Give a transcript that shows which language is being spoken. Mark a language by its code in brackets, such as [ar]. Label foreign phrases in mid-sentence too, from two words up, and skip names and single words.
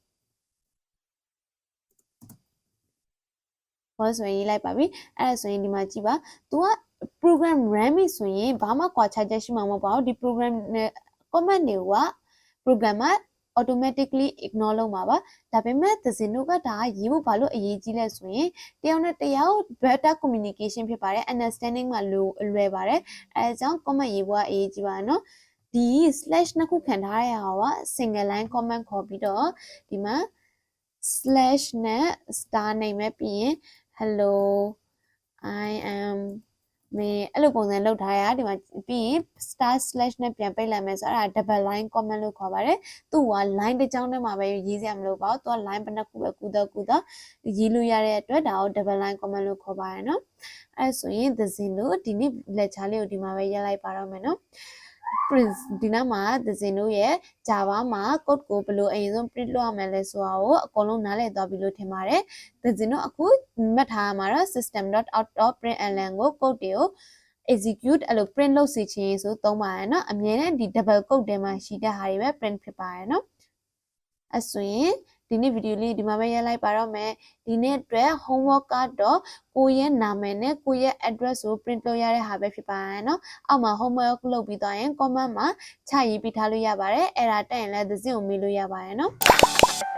[my] ဆိုရင်ရေးလိုက်ပါပြီအဲ့ဒါဆိုရင်ဒီမှာကြည့်ပါ तू က [en] program run [my] ပြီဆိုရင်ဘာမှကွာခြားချက်ရှိမှာမဟုတ်ပါဘူးဒီ program နဲ့ comment တွေက program က automatically ignore လုပ်မှာပါဒါပေမဲ့ Thazin တို့ကဒါရေးဖို့ဘာလို့အရေးကြီးလဲဆိုရင်တယောက်နဲ့တယောက် [en] better communication [my] ဖြစ်ပါတယ် understanding မှာလွယ်ပါတယ်အဲဒါကြောင့် comment ရေးဖို့ အရေးကြီးပါတယ်နော်ဒီ slash နှစ်ခုခံထားရတာက [en] single line comment [my] ခေါ်ပြီးတော့ဒီမှာ slash နဲ့ star နိုင်မဲ့ပြီးရင် [en] hello I am [my] အဲ့လိုပုံစံလုပ်ထားရဒီမှာပြီးရင် [en] star slash [my] နဲ့ပြန်ပိတ်လိုက်မယ်ဆိုတော့အဲ့ဒါ [en] double line comment [my] လို့ခေါ်ပါတယ်သူ့က line တစ်ကြောင်းထဲမှာပဲရေးစရာမလိုပါဘူးသူက line ဘယ်နှခုပဲကူတော့ရေးလို့ရတဲ့အတွက်ဒါကို [en] double line comment [my] လို့ခေါ်ပါတယ်နော်အဲ့ဆိုရင် Thazin တို့ဒီနေ့ lecture လေးကို ဒီမှာပဲရပ်လိုက်ပါတော့မယ်နော်Prince ဒီနောက်မှာ Thazin တို့ရဲ့ Java မှာ code ကိုဘယ်လိုအရင်ဆုံး print လုပ်ရမလဲဆိုတာကိုအ ကုန်လုံးနားလည်သွားပြီလို့ထင်ပါတယ် Thazin တို့အခုမှတ်ထားမှာတော့ system.out.println ကို code တွေကို execute အဲ့လို print လုပ်စီခြင်းဆိုသုံးပါရနော်အမြဲတမ်းဒီ [en] double code [my] ထဲမှာရှိတဲ့ဟာတွေပဲ print ဖြစ်ပါရနော်အဲ့ဆိုရင်ဒီနေ့ဗီဒီယိုလေးဒီမှာပဲရပ်လိုက်ပါတော့မယ်ဒီနေ့အတွက် homework ကတော့ကိုယ့်ရဲ့နာမည်နဲ့ကိုယ့်ရဲ့ address ကို print လုပ်ရတဲ့ဟာပဲဖြစ်ပါရနော်အောက်မှာ homework လုပ်ပြီးသွားရင် comment မှာချရေးပေးထားလို့ရပါတယ်အဲ့ဒါတက်ရင်လည်း Thazin ကိုမေးလို့ရပါတယ်နော်